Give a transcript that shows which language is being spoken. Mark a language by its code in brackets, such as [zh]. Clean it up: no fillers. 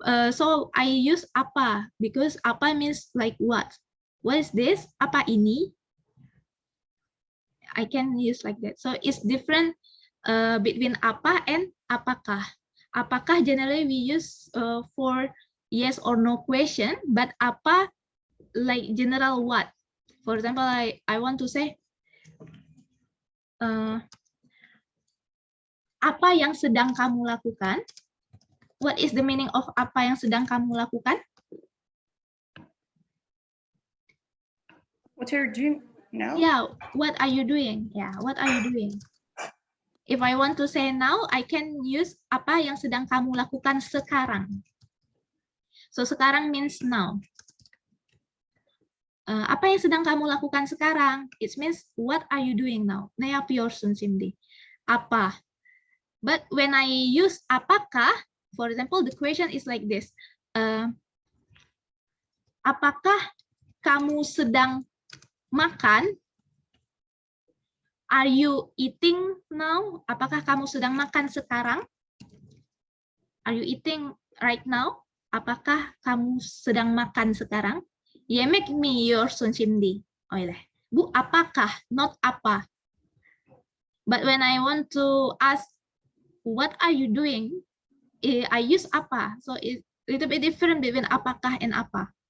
[en] So I use apa because apa means like what? What is this? [id] Apa ini? [en] I can use like that. So it's different between apa and apakah. Apakah generally we use for yes or no question, but apa like general what? For example, I want to say [id] apa yang sedang kamu lakukan? [en] What is the meaning of [id] apa yang sedang kamu lakukan? [en] What are you doing now? Yeah, what are you doing? Yeah, what are you doing? If I want to say now, I can use [id] apa yang sedang kamu lakukan sekarang. [en] So sekarang means now. [id] Apa yang sedang kamu lakukan sekarang? [en] It means what are you doing now? [tr] Ne yapıyorsun şimdi? [en] Apa? But when I use apakah, for example, the question is like this. [id] Apakah kamu sedang makan? [en] Are you eating now? [id] Apakah kamu sedang makan sekarang? [en] Are you eating right now? [id] Apakah kamu sedang makan sekarang? [tr] Yemek mi yiyorsun şimdi? Öyle. Bu apakah, [en] not apa. But when I want to ask, what are you doing? I use apa. So it's a little bit different between apakah and apa.